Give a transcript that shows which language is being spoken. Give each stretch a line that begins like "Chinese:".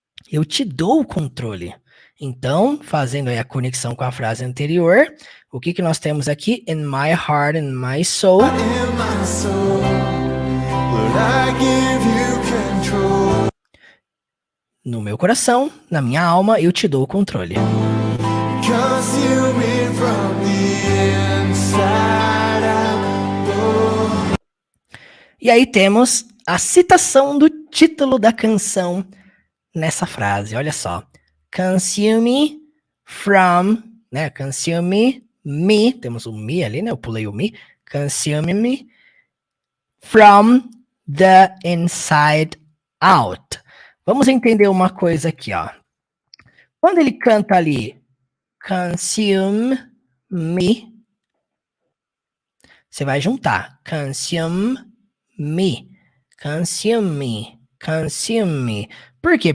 Portuguese: Eu te dou o controle. Então, fazendo aí a conexão com a frase anterior, o que nós temos aqui?
English: In my heart, in my soul. In my soul. Lord, I give you control.
Portuguese: No meu coração, na minha alma, eu te dou o controle.
English: Consume me from the inside out.
Portuguese: E aí temos a citação do título da canção nessa frase. Olha só.
English: Consume from,
Portuguese: né?
English: Consume me.
Portuguese: Temos o me ali, né? Eu pulei o me.
English: Consume me from the inside out.
Portuguese: Vamos entender uma coisa aqui, ó. Quando ele canta ali,
English: consume me,
Portuguese: você vai juntar.
English: Consume me. Consume me. Consume me.
Portuguese: Por quê?